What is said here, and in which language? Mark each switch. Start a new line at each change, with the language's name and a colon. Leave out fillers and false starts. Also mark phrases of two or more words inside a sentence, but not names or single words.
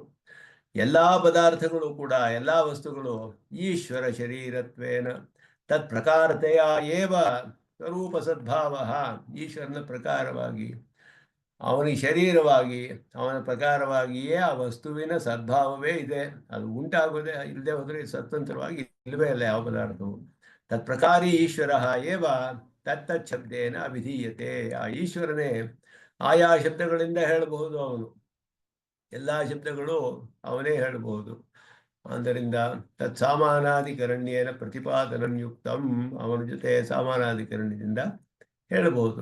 Kannada: ಎಲ್ಲಾ ಪದಾರ್ಥಗಳು ಕೂಡ, ಎಲ್ಲಾ ವಸ್ತುಗಳು
Sanskrit: ಈಶ್ವರ ಶರೀರತ್ವೇನ ತತ್ ಪ್ರಕಾರತೆಯ ಏವ ಸ್ವರೂಪ ಸದ್ಭಾವ,
Kannada: ಈಶ್ವರನ ಪ್ರಕಾರವಾಗಿ, ಅವನಿಗೆ ಶರೀರವಾಗಿ, ಅವನ ಪ್ರಕಾರವಾಗಿಯೇ ಆ ವಸ್ತುವಿನ ಸದ್ಭಾವವೇ ಇದೆ. ಅದು ಉಂಟಾಗೋದೇ ಇಲ್ಲದೆ ಹೋದರೆ ಸ್ವತಂತ್ರವಾಗಿ ಇಲ್ಲವೇ ಇಲ್ಲ ಯಾವ ಪದಾರ್ಥವು.
Sanskrit: ತತ್ ಪ್ರಕಾರಿ ಈಶ್ವರ ಏವ ತತ್ತತ್ ಶಬ್ದೇನ ವಿಧೀಯತೆ.
Kannada: ಆ ಈಶ್ವರನೇ ಆಯಾ ಶಬ್ದಗಳಿಂದ ಹೇಳಬಹುದು. ಅವನು ಎಲ್ಲ ಶಬ್ದಗಳು ಅವನೇ ಹೇಳಬಹುದು. ಆದ್ದರಿಂದ
Sanskrit: ತತ್ ಸಾಮಾನಾಧಿಕರಣ್ಯೇನ ಪ್ರತಿಪಾದನಂ ಯುಕ್ತಂ,
Kannada: ಅವನ ಜೊತೆ ಸಾಮಾನಾಧಿಕರಣ್ಯದಿಂದ ಹೇಳಬಹುದು.